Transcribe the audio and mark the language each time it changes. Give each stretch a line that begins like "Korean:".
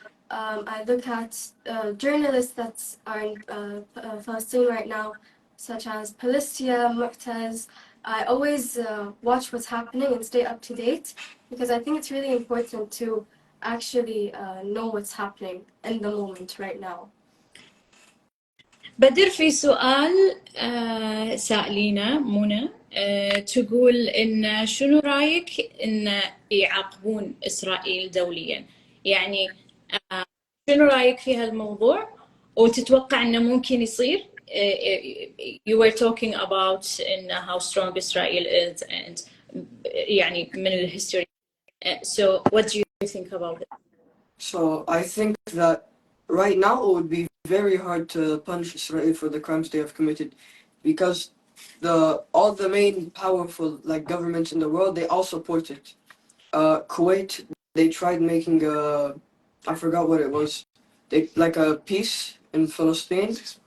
English: I look at journalists that are in Palestine right now, such as Palestia, Mu'taz. I always watch what's happening and stay up to date because I think it's really important to actually know what's happening in the moment right now.
Arabic: بدر في سؤال سائلينا منى تقول إن شنو رأيك إن يعاقبون إسرائيل دوليا؟ يعني شنو رأيك في هالموضوع وتتوقع إنه ممكن يصير؟
English: You were talking about in how strong Israel is
Arabic: and يعني من الhistory.
English: So what do you think about it? So I think that right now it would be very hard to punish Israel for the crimes they have committed, because all the main powerful governments in the world, they all support it. Kuwait, they tried making I forgot what it was, a peace in Palestine.